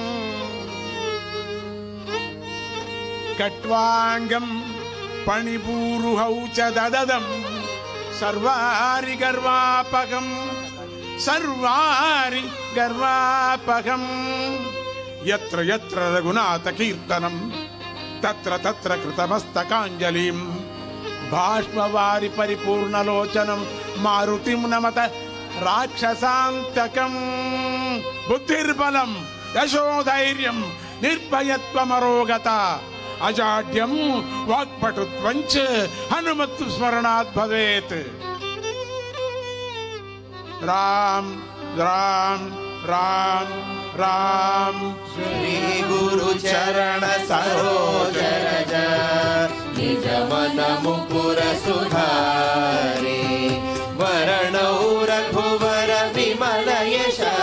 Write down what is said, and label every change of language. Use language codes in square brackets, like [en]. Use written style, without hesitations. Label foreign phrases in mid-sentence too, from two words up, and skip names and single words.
[sa] కట్వాంగం పణిపూరుహౌ చ దదదం సర్వారి గర్వాపకం సర్వారి గర్వాపకం यत्र यत्र रघुनाथ कीर्तनं तत्र तत्र कृतमस्तकाञ्जलिं भाष्मवारि परिपूर्णलोचनं मारुतिं नमत राक्षसान्तकं बुद्धिर्बलं यशोधैर्यं निर्भयत्वमरोगता अजाड्यं वाक्पटुत्वं च हनुमत् स्मरणात् भवेत्। राम राम राम राम [awa] श्री गुरु चरण सरोज रज निज मन मुकुर सुधारे वरणौ रघुवर विमल यश